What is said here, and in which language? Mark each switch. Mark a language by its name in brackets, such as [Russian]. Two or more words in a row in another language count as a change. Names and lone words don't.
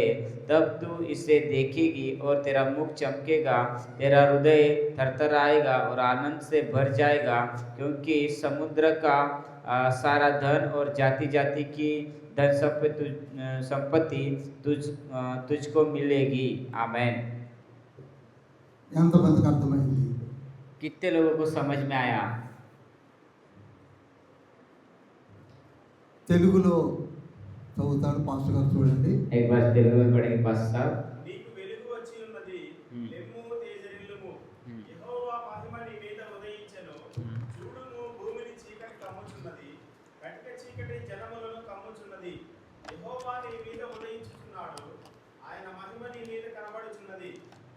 [Hindi] तब तू इसे देखेगी और तेरा मुख चमकेगा, तेरा हृदय थरथराएगा और आनंद से भर जाएगा, क्योंकि समुद्र का सारा धन और जाति जाति की धन संपत्ति तुझको मिलेगी। आमेन। [Telugu] ఎంతమందికి అర్థమైంది? [Hindi] कितने लोगों को समझ में आया? [Telugu] తెలుగులో చదువుతాడు పాస్టర్ గారు, చూడండి. [Hindi] एक बार तेलुगु में पढ़ेंगे पास्टर साहब। [Telugu] నీకు వెలుగు వచ్చి ఉన్నది, లెమ్ము తేజరిల్లుము, యెహోవా మహిమ నీ మీద ఉదయించెను. చూడుము, భూమిని చీకటి కమ్ముచున్నది, కటిక చీకటి జనములను కమ్ముచున్నది. యెహోవా నీ మీద ఉదయించుచున్నాడు, ఆయన మహిమ నీ మీద కనబడుచున్నది.